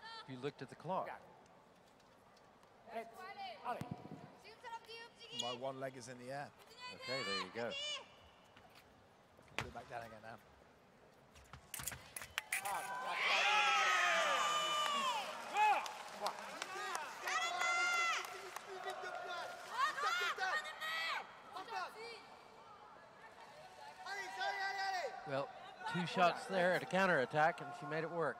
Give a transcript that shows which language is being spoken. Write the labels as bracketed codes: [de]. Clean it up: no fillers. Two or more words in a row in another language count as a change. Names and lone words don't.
[en] You looked at the clock. [fr] Garde. Prête. Allez. [ko] 지금처럼 뒤에 움직임. [en] My one leg is in the air. Okay, there you go. Put it back down again now. Well, two shots there at a counterattack, and she made it work.